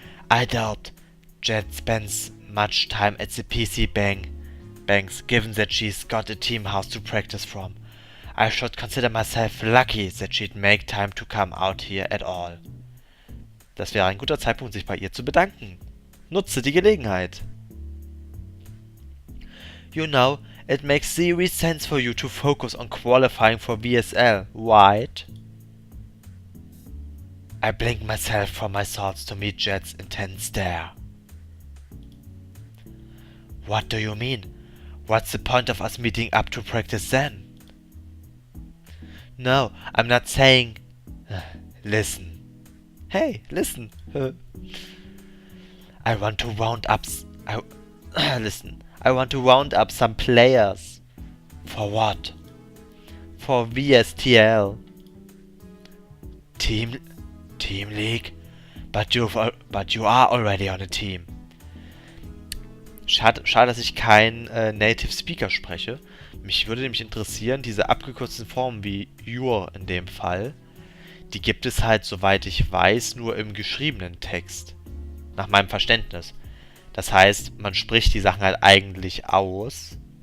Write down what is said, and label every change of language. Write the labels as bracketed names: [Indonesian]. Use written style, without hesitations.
[English] I doubt Jet spends much time at the PC banks, given that she's got a team house to practice from. I should consider myself lucky that she'd make time to come out here at all. [German] Das wäre ein guter Zeitpunkt, sich bei ihr zu bedanken. Nutze die Gelegenheit. [English] You know, It makes serious sense for you to focus on qualifying for VSL, right? I blink myself from my thoughts to meet Jet's intense stare. What do you mean? What's the point of us meeting up to practice then? No, I'm not saying... Listen. Hey, listen. I want to round up... Listen. I want to round up some players. For what? For VSTL. Team League? But you are already on a team. [German] Schade, dass ich kein Native Speaker spreche. Mich würde nämlich interessieren, diese abgekürzten Formen wie your in dem Fall, die gibt es halt, soweit ich weiß, nur im geschriebenen Text. Nach meinem Verständnis. Das heißt, man spricht die Sachen halt eigentlich aus.